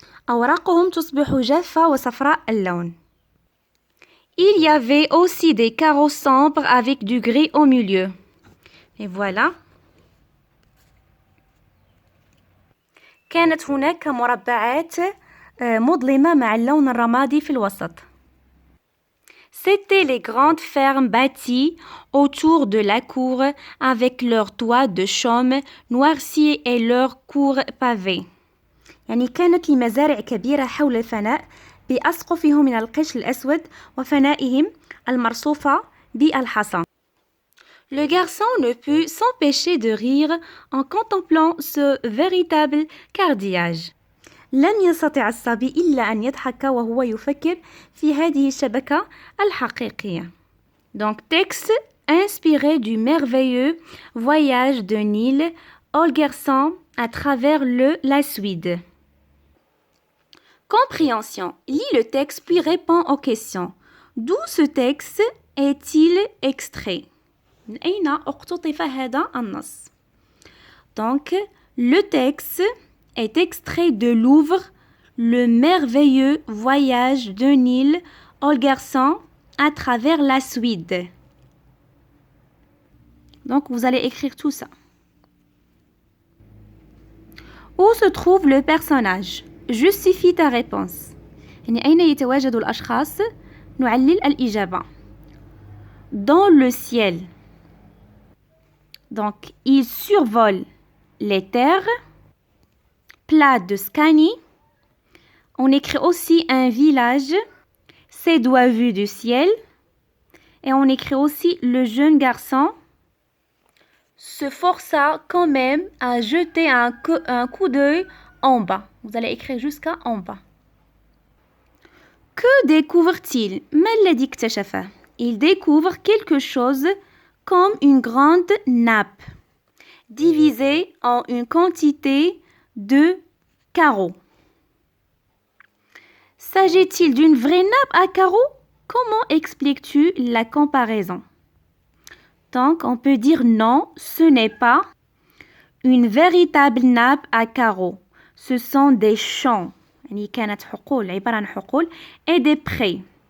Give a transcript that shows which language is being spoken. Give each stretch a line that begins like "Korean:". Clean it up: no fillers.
Arabic: أوراقهم تصبح جافة وصفراء اللون.
French: Il y avait aussi des carreaux sombres avec du gris au milieu. Et voilà.
Arabic: كانت هناك مربعات مظلمة مع اللون الرمادي في الوسط.
French: C'étaient les grandes fermes bâties autour de la cour avec leurs toits de chaume noircis et leurs cours pavés.
Arabic: يعني كانت المزارع كبيرة حول الفناء بأسقفه من القش الأسود وفنائهم المرصوفة بالحصى.
French: Le garçon ne put s'empêcher de rire en contemplant ce véritable cardiage.
Arabic: لم يستطع الصبي إلا أن يضحك وهو يفكر في هذه الشبكة الحقيقية.
French: Donc, texte inspiré du merveilleux voyage de Nil Holgersson à travers la Suède. Compréhension. Lis le texte puis réponds aux questions. D'où ce texte est-il extrait?
Arabic: من أين اقتطف هذا النص؟
French: Donc, le texte est extrait de l'ouvrage Le merveilleux voyage de Nil Holgersson à travers la Suède. Donc, vous allez écrire tout ça. Où se trouve le personnage? Justifie ta réponse.
Arabic: يعني أين يتواجد الأشخاص؟ نعلل الإجابة.
French: Dans le ciel. Donc, il survole les terres plates de Scanie. On écrit aussi un village, ses doigts vus du ciel. Et on écrit aussi le jeune garçon se força quand même à jeter un coup d'œil en bas. Vous allez écrire jusqu'à en bas. Que découvre-t-il?
Arabic: ما الذي اكتشفه?
French: Il découvre quelque chose comme une grande nappe divisée en une quantité de carreaux. S'agit-il d'une vraie nappe à carreaux? Comment expliques-tu la comparaison? Donc, on peut dire non, ce n'est pas une véritable nappe à carreaux. Ce sont des champs.
Arabic: يعني كانت حقول عبارة عن حقول
French: et des prés.